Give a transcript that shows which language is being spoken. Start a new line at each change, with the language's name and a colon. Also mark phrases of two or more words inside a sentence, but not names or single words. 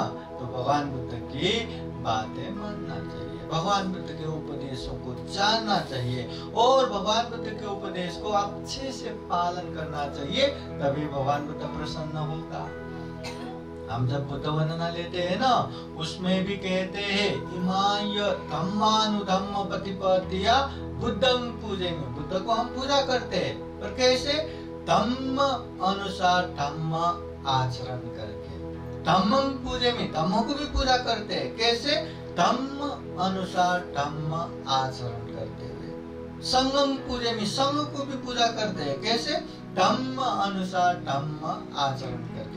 Hindi: तो भगवान बुद्ध की बातें मानना चाहिए, भगवान बुद्ध के उपदेशों को जानना चाहिए और भगवान बुद्ध के उपदेश को अच्छे से पालन करना चाहिए, तभी भगवान बुद्ध प्रसन्न होगा। हम जब बुद्ध वंदना लेते हैं ना, उसमें भी कहते हैं
Pali: इमाय धम्मानुधम्म प्रतिपत्तिया बुद्धं पूजे में,
Hindi: बुद्ध को हम पूजा करते हैं, पर कैसे? धम्म अनुसार धम्म आचरण करके।
Pali: धम्मं पूजे में,
Hindi: धम्मों को भी पूजा करते हैं, कैसे? धम्म अनुसार धम्म आचरण करते हुए।
Pali: संगम पूजे में,
Hindi: संघ को भी पूजा करते हैं, कैसे? धम्म अनुसार धम्म आचरण करके।